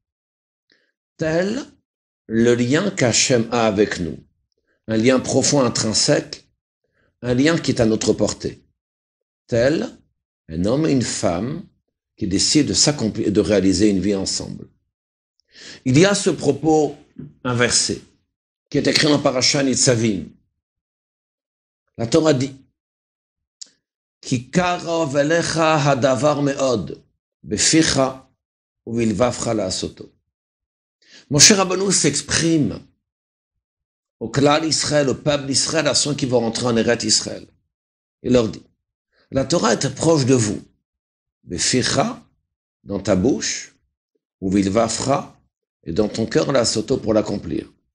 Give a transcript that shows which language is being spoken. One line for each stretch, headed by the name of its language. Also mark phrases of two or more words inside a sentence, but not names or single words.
French: tel le lien qu'Hachem a avec nous, un lien profond, intrinsèque, un lien qui est à notre portée, tel un homme et une femme qui décident de s'accomplir et de réaliser une vie ensemble. Il y a à ce propos un verset qui est écrit dans Parashat Nitzavim. La Torah dit
Hebrew: כי קרוב אליך הדבר מאד בפיך ובלבבך לעשותו.
French: Moshe Rabbeinu s'exprime au
Hebrew: כלל ישראל,
French: au peuple d'Israël, à ceux qui vont rentrer en Eretz Israël. Il leur dit, la Torah est proche de vous. Beficha, dans ta bouche, uvilvavcha, et dans ton cœur, la'asoto, pour l'accomplir.